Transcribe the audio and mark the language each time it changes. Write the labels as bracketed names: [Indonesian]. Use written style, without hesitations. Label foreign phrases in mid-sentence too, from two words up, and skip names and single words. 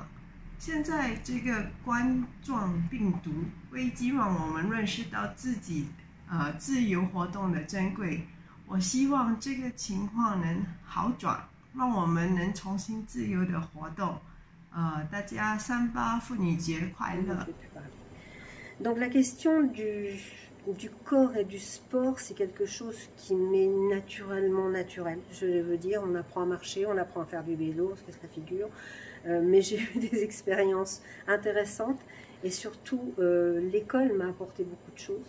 [Chinese] 现在这个冠状病毒危机让我们认识到自己自由活动的珍贵。我希望这个情况能好转，让我们能重新自由的活动。大家3·8妇女节快乐。 [French] Donc la question du corps et du sport, c'est quelque chose qui m'est naturellement naturel. Je veux dire, on apprend à marcher, on apprend à faire du vélo, ce que ça figure. Mais j'ai eu des expériences intéressantes et surtout l'école m'a apporté beaucoup de choses.